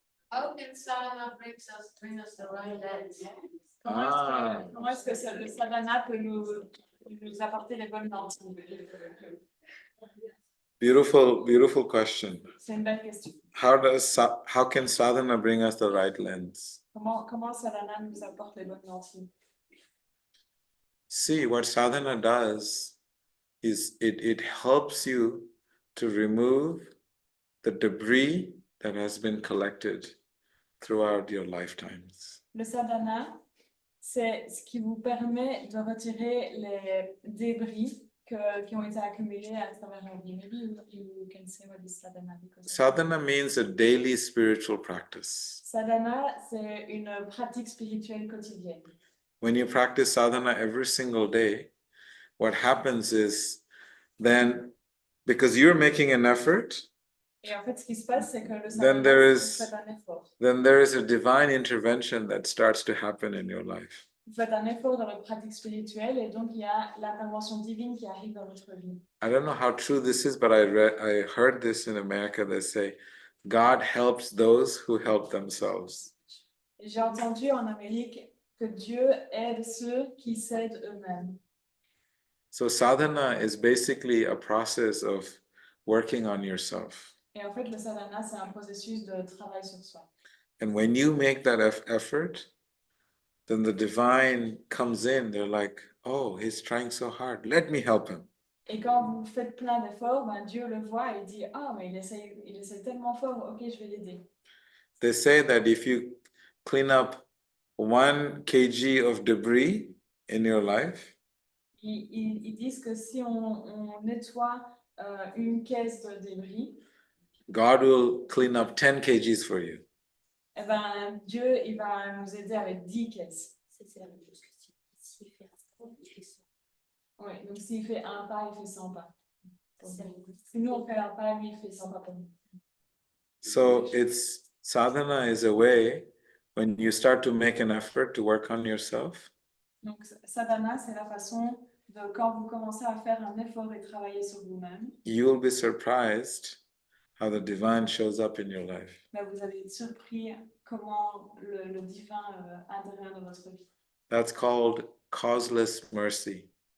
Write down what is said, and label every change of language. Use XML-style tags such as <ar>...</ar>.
<en>How can sadhana bring us the right lens?</en> <fr>Comment est-ce que le sadhana peut nous apporter les bonnes lentilles?</fr> <en>Beautiful question.</en> <fr>C'est une belle question.</fr> <en>How can sadhana bring us the right lens?</en> <fr>Comment sadhana nous apporte les bonnes lentilles?</fr> <en>See, what sadhana does is it helps you to remove the debris that has been collected throughout your lifetimes.</en> <fr>Le sadhana, c'est ce qui vous permet de retirer les débris qui ont été accumulés à travers la vie.</fr> <en>Maybe you can say what is sadhana. Sadhana means a daily spiritual practice.</en> <fr>Sadhana, c'est une pratique spirituelle quotidienne.</fr> <en>When you practice sadhana every single day, what happens is then, because you're making an effort,</en> <fr>Et en fait, ce qui se passe, c'est que le</fr> <en>then</en> <fr>sadhana, vous faites un effort.</fr> <en>then there is a divine intervention that starts to happen in your life.</en> <fr>Vous faites un effort dans votre pratique spirituelle et donc il y a l'intervention divine qui arrive dans votre vie.</fr> <en>I don't know how true this is, but I heard this in America. They say, God helps those who help themselves.</en> <fr>J'ai entendu en Amérique que Dieu aide ceux qui s'aident eux-mêmes.</fr> <en>So sadhana is basically a process of working on yourself.</en> <fr>Et en fait, le sadhana, c'est un processus de travail sur soi.</fr> <en>And when you make that effort, then the divine comes in. They're like, oh, he's trying so hard. Let me help him.</en> <fr>Et quand vous faites plein d'efforts, ben Dieu le voit et dit, ah, mais il essaie tellement fort, ok, je vais l'aider.</fr> <en>They say that if you clean up 1 kg of debris in your life,</en> <fr>Ils disent que si on nettoie une caisse de débris,</fr> <en>God will clean up 10 kgs for you.</en> <fr>eh ben, Dieu il va nous aider avec 10 caisses. C'est la même chose que s'il fait un pas, il fait 100. Oui, donc s'il fait un pas, il fait 100 pas. Si nous on fait un pas, lui il fait 100 pas pour nous.</fr> <en>So sadhana is a way when you start to make an effort to work on yourself.</en> <fr>Donc sadhana, c'est la façon de quand vous commencez à faire un effort et travailler sur vous-même.</fr> <en>You will be surprised how the divine shows up in your life.</en> <fr>Ben, vous allez être surpris comment le divin intervient dans votre vie.</fr> <en>That's called causeless mercy.</en>